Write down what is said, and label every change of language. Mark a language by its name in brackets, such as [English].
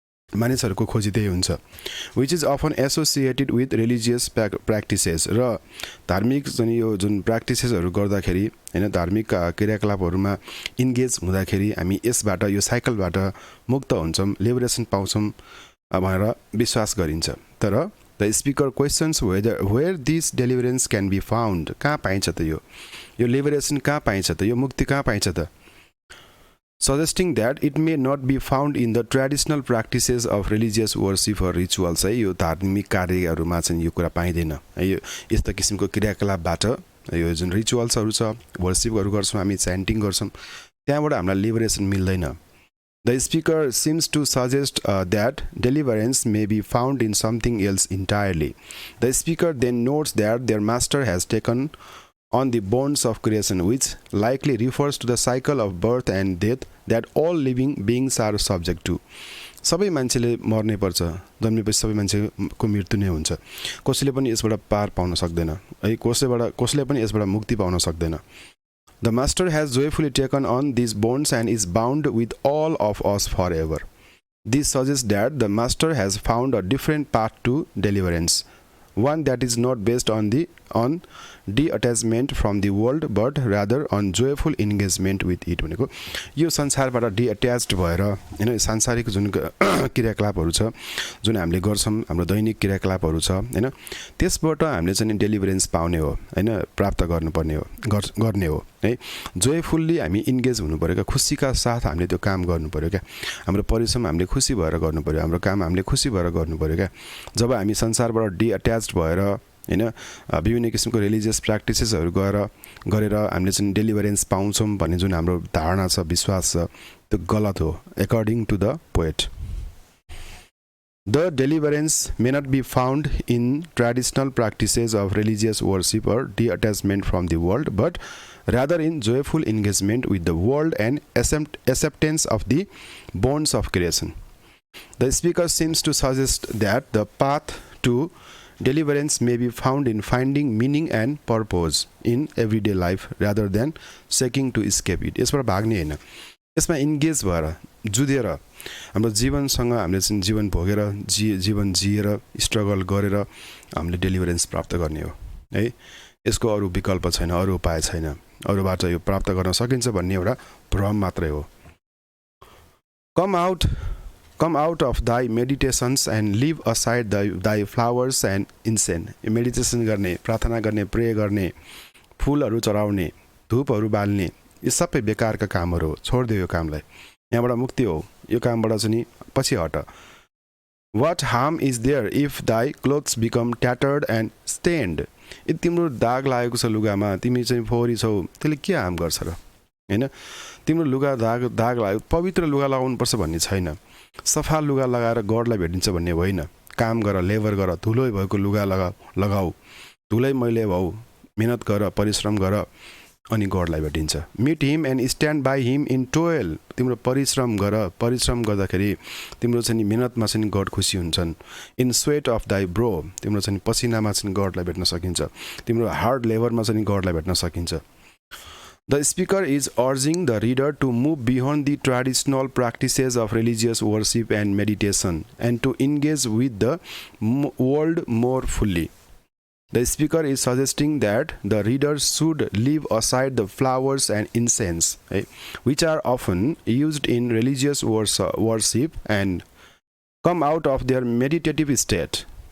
[Nepali] मानिसहरूको खोजी त्यही हुन्छ। [English] which is often associated with religious practices, [Nepali] र धार्मिक जुन प्र्याक्टिसेसहरू गर्दाखेरि होइन, धार्मिक क्रियाकलापहरूमा इन्गेज हुँदाखेरि हामी यसबाट, यो साइकलबाट मुक्त हुन्छौँ, लिबरेसन पाउँछौँ भनेर विश्वास गरिन्छ। तर [English] the speaker questions where this deliverance can be found, [Nepali] कहाँ पाइन्छ त यो लिबरेसन कहाँ पाइन्छ त, यो मुक्ति कहाँ पाइन्छ त? [English] suggesting that it may not be found in the traditional practices of religious worship or rituals। [Nepali] है, यो धार्मिक कार्यहरूमा चाहिँ यो कुरा पाइँदैन। यो यस्ता किसिमको क्रियाकलापबाट, यो जुन रिचुअल्सहरू छ, वर्शिपहरू गर्छौँ हामी, च्यान्टिङ गर्छौँ, त्यहाँबाट हामीलाई लिबरेसन मिल्दैन। [English] The speaker seems to suggest that deliverance may be found in something else entirely. The speaker then notes that their master has taken on the bonds of creation, which likely refers to the cycle of birth and death that all living beings are subject to। [Nepali] सबै मान्छेले मर्नै पर्छ, जन्मेपछि सबै मान्छेको मृत्यु नै हुन्छ। कसैले पनि यसबाट पार पाउन सक्दैन है, कसैले पनि यसबाट मुक्ति पाउन सक्दैन। [English] The master has joyfully taken on these bonds and is bound with all of us forever। This suggests that the master has found a different path to deliverance, one that is not based on detachment from the world but rather on joyful engagement with it। [Nepali] भनेको यो संसारबाट डिअट्याच्ड भएर हैन, सांसारिक जुन क्रियाकलापहरू छ, जुन हामीले गर्छौँ, हाम्रो दैनिक क्रियाकलापहरू छ हैन, त्यसबाट हामीले चाहिँ डेलिभरेन्स पाउने हो हैन, प्राप्त गर्नुपर्ने हो, गर्ने हो है। जोयफुल्ली हामी इन्गेज हुनु पर्यो क्या, खुसीका साथ हामीले त्यो काम गर्नु पर्यो क्या। हाम्रो परिश्रम हामीले खुसी भएर गर्नु पर्यो, हाम्रो काम हामीले खुसी भएर गर्नु पर्यो क्या। जब हामी संसारबाट डिअट्याच्ड भएर हैन, विभिन्न किसिमको रिलिजियस प्र्याक्टिसेसहरू गरेर हामीले चाहिँ डेलिभरेन्स पाउँछौँ भन्ने जुन हाम्रो धारणा छ, विश्वास छ, त्यो गलत हो [English] According to the poet. The deliverance may not be found in traditional practices of religious worship or detachment from the world, but rather in joyful engagement with the world and acceptance of the bonds of creation. The speaker seems to suggest that the path to deliverance may be found in finding meaning and purpose in everyday life rather than seeking to escape it। [Nepali] यसबाट भाग्ने हैन, यसमा engage भएर जुधेर हाम्रो जीवनसँग हामीले चाहिँ जीवन भोगेर जीवन जिएर स्ट्रगल गरेर हामीले डेलिभरेन्स प्राप्त गर्ने हो है। यसको अरू विकल्प छैन, अरू उपाय छैन, अरूबाट यो प्राप्त गर्न सकिन्छ भन्ने एउटा भ्रम मात्रै हो। [English] Come out of thy meditations and leave aside thy flowers and incense। [Nepali] Meditation गर्ने, प्रार्थना गर्ने, प्रे गर्ने, फुलहरू चढाउने, धूपहरू बाल्ने, यो सबै बेकारका कामहरू हो, छोडिदियो यो कामलाई, यहाँबाट मुक्ति हो, यो कामबाट चाहिँ पछि hot. [English] What harm is there if thy clothes become tattered and stained? [Nepali] यदि तिम्रो दाग लागेको छ लुगामा, तिमी चाहिँ फोहोरी छौ, त्यसले के हार्म गर्छ र हैन? तिम्रो लुगा दाग लाग्यो, पवित्र लुगा लगाउनुपर्छ भन्ने छैन, सफा लुगा लगाएर गडलाई भेटिन्छ भन्ने होइन। काम गर, लेबर गर, धुलै भएको लुगा लगाऊ, धुलै मैले भाउ, मेहनत गर, परिश्रम गर, अनि गडलाई भेटिन्छ। [English] Meet him and stand by him in toil. [Nepali] तिम्रो परिश्रम गर, परिश्रम गर्दाखेरि तिम्रो चाहिँ मेहनतमा चाहिँ गड खुसी हुन्छन्। [English] in sweat of thy brow, [Nepali] तिम्रो चाहिँ पसिनामा चाहिँ गडलाई भेट्न सकिन्छ, तिम्रो हार्ड लेबरमा चाहिँ गडलाई भेट्न सकिन्छ। [English] The speaker is urging the reader to move beyond the traditional practices of religious worship and meditation and to engage with the world more fully. The speaker is suggesting that the reader should leave aside the flowers and incense, which are often used in religious worship, and come out of their meditative state.